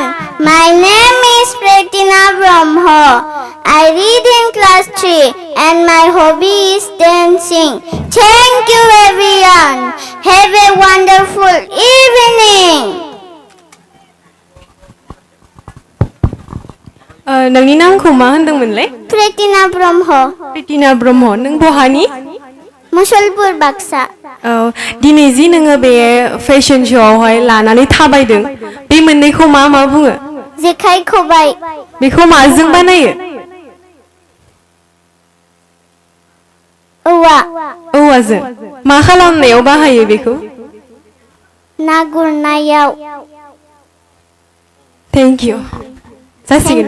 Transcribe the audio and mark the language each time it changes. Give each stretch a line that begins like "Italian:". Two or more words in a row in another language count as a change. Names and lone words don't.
English: My name is Brahma. I read in class 3 and my hobby is dancing. Thank you, everyone. Have a wonderful evening.
Bodo: नोंनि नामखौ मा होनदोंमोनलाय? Brahma. ब्रह्म। नों बहानि? मुसलपुर बाक्सा। दिनै जि नोङो बे फेशन श'आवहाय लानानै थाबायदों बे मोननैखौ मा बुङो? जेखाइ खबाइ। बेखौ माजों बानायो? औवाजों। मा खालामनायाव बाहायो बेखौ? ना गुरनायाव।
English: Thank you.
Bodo: जासिगोन दे।